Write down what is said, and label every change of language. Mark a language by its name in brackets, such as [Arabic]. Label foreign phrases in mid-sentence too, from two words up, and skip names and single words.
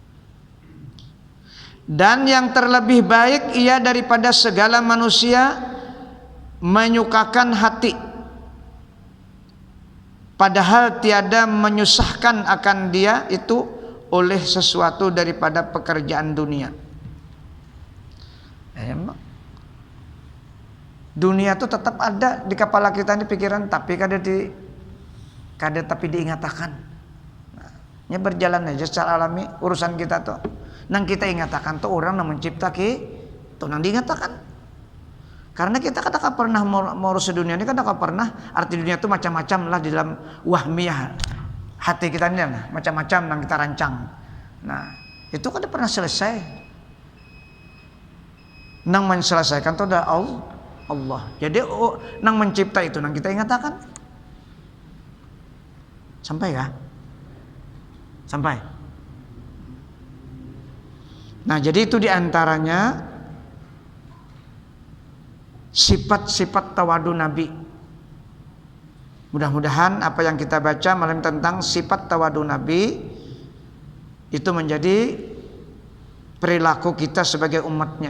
[Malay] Dan yang terlebih baik ia daripada segala manusia menyukakan hati, padahal tiada menyusahkan akan dia itu oleh sesuatu daripada pekerjaan dunia. [Indonesian] Emang dunia itu tetap ada di kepala kita, di pikiran, tapi tapi diingatakan. [Banjar] Nya berjalan aja secara alami urusan kita tuh. Nang kita ingatakan tuh orang yang mencipta tuh nang diingatakan. [Indonesian] Karena kita kadang pernah mengurus dunia ini, kadang pernah arti dunia itu macam-macam lah di dalam wahmiyah hati kita ini, macam-macam nang kita rancang. Nah itu kadang pernah selesai. Nang menyelesaikan itu adalah Allah. [Banjar] Jadi nang mencipta itu nang kita ingatakan. [Indonesian] Sampai ya? Sampai. Nah jadi itu diantaranya sifat-sifat tawadu Nabi. Mudah-mudahan apa yang kita baca malam tentang sifat tawadu Nabi itu menjadi perilaku kita sebagai umatnya.